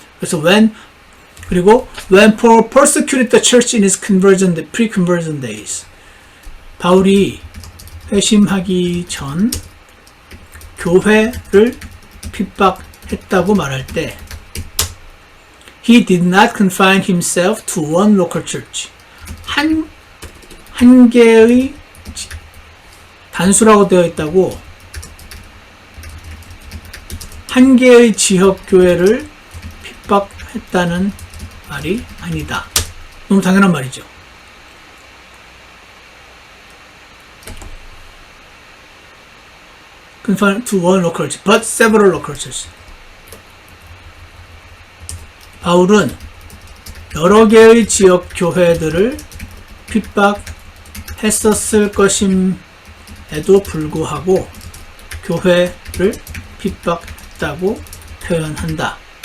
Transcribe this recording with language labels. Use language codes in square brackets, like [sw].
[ko] 그래서 [en] when Paul persecuted the church in his pre-conversion days. [ko] 바울이 회심하기 전 교회를 핍박했다고 말할 때 [en] He did not confine himself to one local church. [ko] 한 개의 단수라고 되어 있다고 한 개의 지역 교회를 핍박했다는 말이 아니다. 너무 당연한 말이죠. [en] Confined to one local church, but several local churches. [ko] 바울은 여러 개의 지역 교회들을 핍박했었을 것임에도 불구하고 교회를 핍박했다고 표현한다.